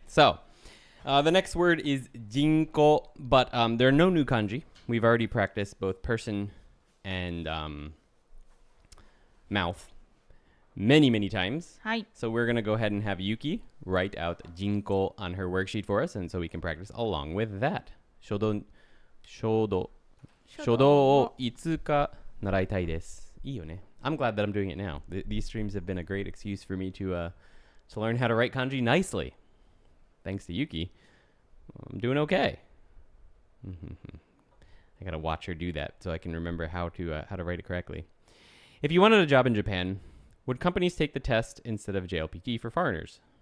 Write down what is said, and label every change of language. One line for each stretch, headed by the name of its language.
English: So, the next word is jinko, but there are no new kanji. We've already practiced both person and mouth. many, many times.
Japanese: はい。
English: So we're going to go ahead and have Yuki write out jinko on her worksheet for us, and so we can practice along with that.
Japanese: 書道をいつか習いたいです。いいよね。
English: I'm glad that I'm doing it now. These streams have been a great excuse for me to learn how to write kanji nicely. Thanks to Yuki, I'm doing okay. I gotta watch her do that so I can remember how to write it correctly. If you wanted a job in Japan, would companies take the test instead of JLPT for foreigners?